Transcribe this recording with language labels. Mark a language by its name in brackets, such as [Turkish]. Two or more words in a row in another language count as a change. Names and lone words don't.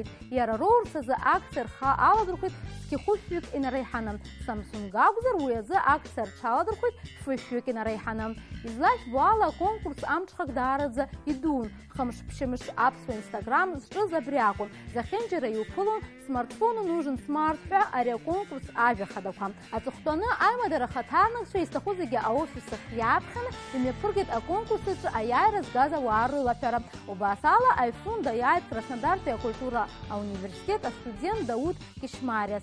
[Abkhazian] Иара роурс азы акциа рхы аладырхәит зқьы-хәышәҩык инареиҳаны. Samsung акәзар уи азы акциа рҽаладырхәит фышәҩык инареиҳаны. Излашәбо ала аконкурс амҽхак даараӡа идун. Хымш-ԥшьымш аԥсуа Instagram зҿыз абри акәын. Захьынџьара иуԥылон [Russian] смартфон нужен смарт [Abkhazian] ҳәа ари аконкурс ажәахадақәа. Аҵыхәтәаны аимадара ахаҭарнакцәа изҭаху зегьы аофис ахь иааԥхьаны имҩаԥыргеит аконкурс аҿы аиааира згаз ауаа рылаҳәара. Убас ала iPhone даиааит Краснодартәи акультура ауниверситет астудент Дауд Кишмариа.